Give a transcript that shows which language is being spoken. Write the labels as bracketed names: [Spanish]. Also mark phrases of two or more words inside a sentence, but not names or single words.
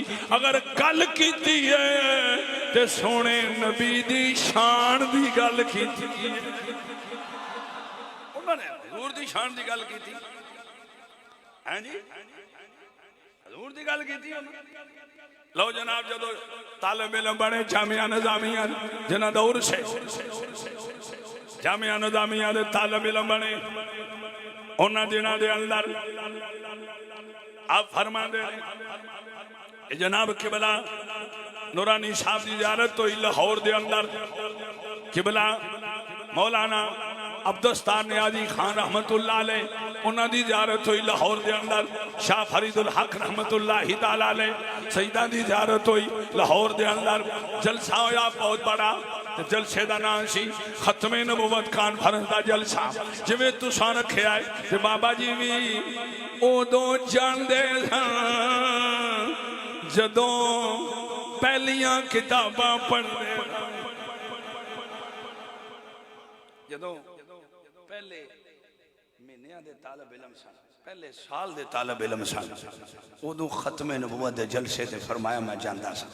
[Punjabi] اگر گل کی ہے تو سونے نبی دی شان کی گل کی تھی، انہوں نے حضور دی شان کی گل کی تھی. ہیں جی حضور کی گل کی تھی. لو جناب جدوں طالب علم بنے جامعہ نظامیہ جنہاں دا عرس ہے، جامعہ نظامیہ دے طالب علم بنے، اونہاں دناں دے اندر آپ فرماندے نے جناب قبلہ نورانی صاحب کی زیارت ہوئی لاہور دے اندر. قبلہ مولانا عبدالستار نیازی خان [Arabic] رحمة الله عليه [Punjabi] اونہاں دی زیارت ہوئی لاہور دے اندر. शाह फरीदुल हक [Arabic] رحمة الله تعالى عليه [Punjabi] سعیدا دی زیارت ہوئی لاہور دے اندر. جلسہ ہویا بہت وڈا، جلسے کا نام سی ختم نبوت کانفرنس کا جلسہ. جویں تساں رکھیا ہے تے بابا جی بھی اودوں جاندے سن جدوں پہلیاں کتاباں پڑھدے، جدوں پہلے مہینیاں دے طالب علم سن، پہلے سال دے طالب علم سن، اودوں ختم نبوت دے جلسے تے فرمایا میں جاندا سا.